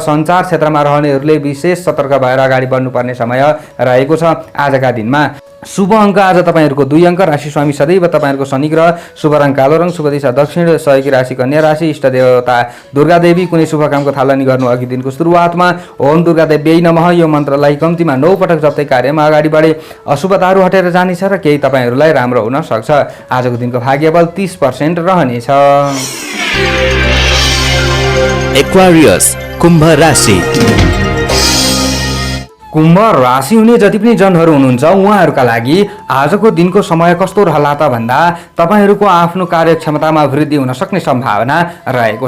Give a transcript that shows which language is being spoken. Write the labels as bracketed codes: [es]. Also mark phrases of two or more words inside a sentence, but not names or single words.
[ne] सञ्चार क्षेत्रमा रहनेहरूले विशेष सतर्क भएर अगाडि बढ्नुपर्ने समय रहेको छ। आजका दिनमा शुभ अङ्क आज तपाईँहरूको 2 अङ्क। राशि स्वामी सदैव तपाईँहरूको शनि ग्रह। शुभ रङ कालो रङ। शुभ दिशा दक्षिण। सहयोगी राशि कन्या राशि। इष्ट देवता दुर्गा देवी। कुनै शुभ कामको थालनी गर्नु अघि दिनको सुरुवातमा [sa] ओम दुर्गा देव्यै नमः [ne] यो मन्त्रलाई कम्तीमा 9 पटक जप्दै कार्यमा अगाडि बढे अशुभताहरू हटेर जानेछ र केही तपाईँहरूलाई राम्रो हुन सक्छ। आजको दिनको भाग्यबल 30% रहनेछ। एक्वारियस कुम्भ राशि। कुम्भ राशि हुने जति पनि जनहरू हुनुहुन्छ उहाँहरूका लागि आजको दिनको समय कस्तो रहला त भन्दा तपाईँहरूको आफ्नो कार्यक्षमतामा वृद्धि हुन सक्ने सम्भावना रहेको छ।